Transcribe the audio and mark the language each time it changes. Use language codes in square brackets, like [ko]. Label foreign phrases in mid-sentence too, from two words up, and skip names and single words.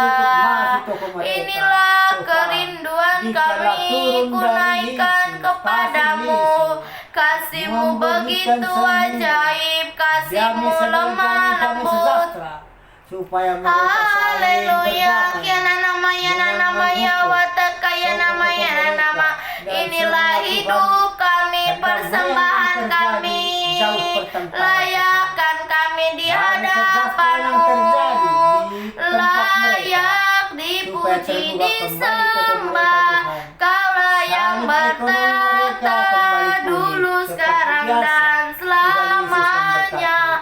[id] Inilah kerinduan kami, ku naikkan kepadamu. Kasih-Mu begitu ajaib, Kasih-Mu lemah lembut. Haleluya. Kiana nama yana nama yawata kaya nama yana nama. Inilah hidup kami, persembahan kami, layakkan kami di hadapan-Mu, layak dipuji disembah. Kaulah yang bertata dulu, sekarang dan selamanya.